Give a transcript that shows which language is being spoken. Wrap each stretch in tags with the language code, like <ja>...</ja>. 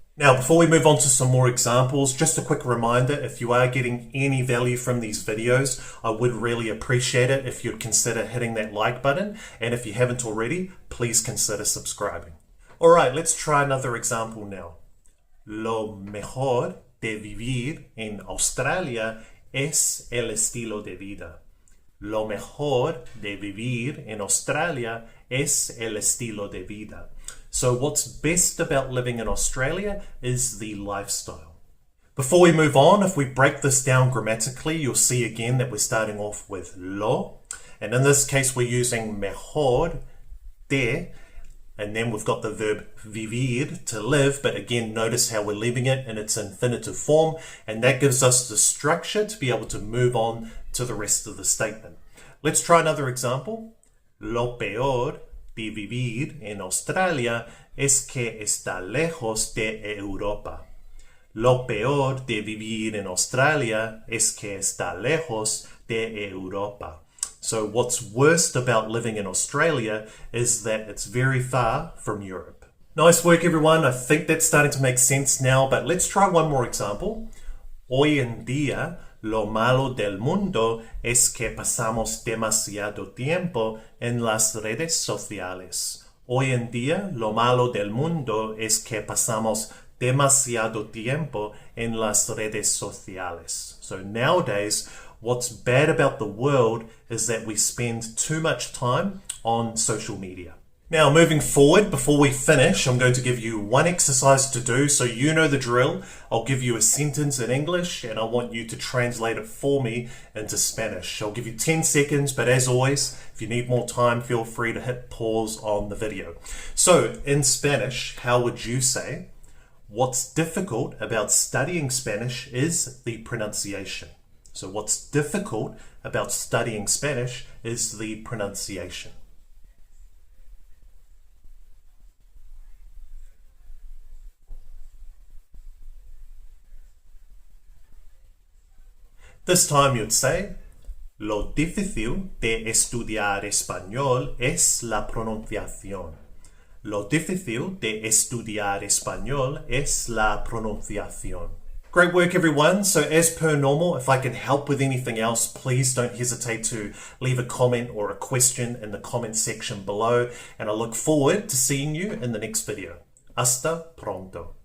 <en>Now, before we move on to some more examples, just a quick reminder, if you are getting any value from these videos, I would really appreciate it if you'd consider hitting that like button, and if you haven't already, please consider subscribing. All right, let's try another example now.</en> <es>Lo mejor de vivir en Australia es el estilo de vida. Lo mejor de vivir en Australia es el estilo de vida.</es> <en>So what's best about living in Australia is the lifestyle. Before we move on, if we break this down grammatically, you'll see again that we're starting off with lo. And in this case, we're using mejor de, and then we've got the verb vivir, to live, but again, notice how we're leaving it in its infinitive form, and that gives us the structure to be able to move on to the rest of the statement. Let's try another example.</en> <es>Lo peor de vivir en Australia es que está lejos de Europa. Lo peor de vivir en Australia es que está lejos de Europa.</es> <en>So what's worst about living in Australia is that it's very far from Europe. Nice work, everyone. I think that's starting to make sense now, but let's try one more example.</en> <es>Hoy en día, lo malo del mundo es que pasamos demasiado tiempo en las redes sociales. Hoy en día, lo malo del mundo es que pasamos demasiado tiempo en las redes sociales.</es> <en>So nowadays, what's bad about the world is that we spend too much time on social media. Now, moving forward, before we finish, I'm going to give you one exercise to do, so you know the drill. I'll give you a sentence in English, and I want you to translate it for me into Spanish. I'll give you 10 seconds, but as always, if you need more time, feel free to hit pause on the video. So, in Spanish, how would you say, what's difficult about studying Spanish is the pronunciation. So what's difficult about studying Spanish is the pronunciation. This time you'd say,</en> <es>lo difícil de estudiar español es la pronunciación. Lo difícil de estudiar español es la pronunciación.</es> <en>Great work, everyone. So as per normal, if I can help with anything else, please don't hesitate to leave a comment or a question in the comment section below. And I look forward to seeing you in the next video.</en> <es>Hasta pronto.</es>